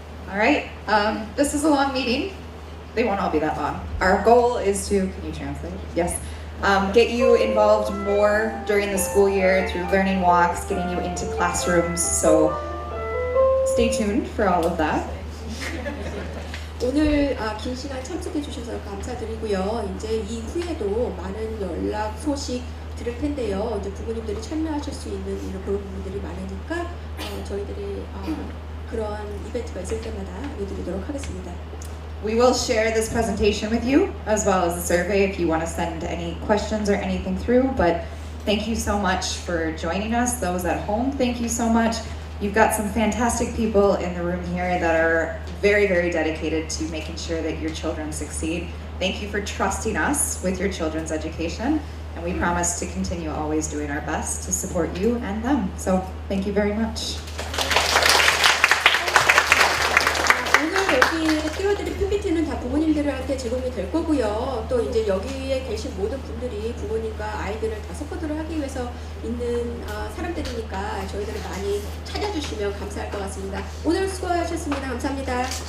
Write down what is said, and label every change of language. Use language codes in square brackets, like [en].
[en] All right, this is a long meeting. They won't all be that long. Our goal is to, can you translate? Yes. Get you involved more during the school year through learning walks, getting you into classrooms. So stay tuned for all of that. [ko] 오늘 긴 시간 참석해 주셔서 감사드리고요. 이제 이후에도 많은 연락 소식 들을 텐데요. 이제 부모님들이 참여하실 수 있는 이런 그런 부분들이 많으니까 저희들이 그런 이벤트가 있을 때마다 알려드리도록 하겠습니다. [en] We will share this presentation with you as well as the survey if you want to send any questions or anything through. But thank you so much for joining us. Those at home, thank you so much. You've got some fantastic people in the room here that are very, very dedicated to making sure that your children succeed. Thank you for trusting us with your children's education. And we promise to continue always doing our best to support you and them. So thank you very much. [ko] 오늘 여기 띄워드린 PPT는 다 부모님들한테 제공이 될 거고요. 또 이제 여기에 계신 모든 분들이 부모님과 아이들을 다 서포트를 하기 위해서 있는 사람들이니까 저희들을 많이 찾아주시면 감사할 것 같습니다. 오늘 수고하셨습니다. 감사합니다.